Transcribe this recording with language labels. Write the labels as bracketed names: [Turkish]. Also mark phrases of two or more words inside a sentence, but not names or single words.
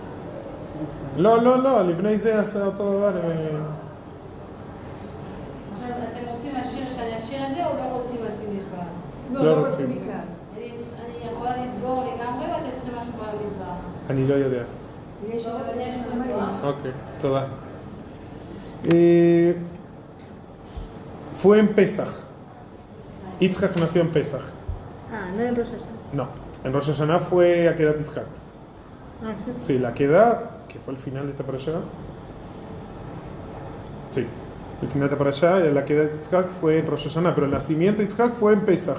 [Hebrew] לא, לפני זה עשה אותו דבר. עכשיו אתם רוצים שאני אשאיר את זה או לא רוצים לשים בכלל? לא רוצים. אני יכולה לסגור לגמרי או אתם צריכים משהו במדבר? אני לא יודע. יש במדבר? אוקיי, תודה. [Spanish] Fue en Pesach. Yitzhak nació en Pesach. No en Rosh Hashanah. No, en Rosh Hashanah fue Akedat Yitzhak. Sí, la Akedah, que fue el final de esta parashá. Sí, el final de esta parashá, la Akedat Yitzhak fue en Rosh Hashanah, pero el nacimiento de Yitzhak fue en Pesach.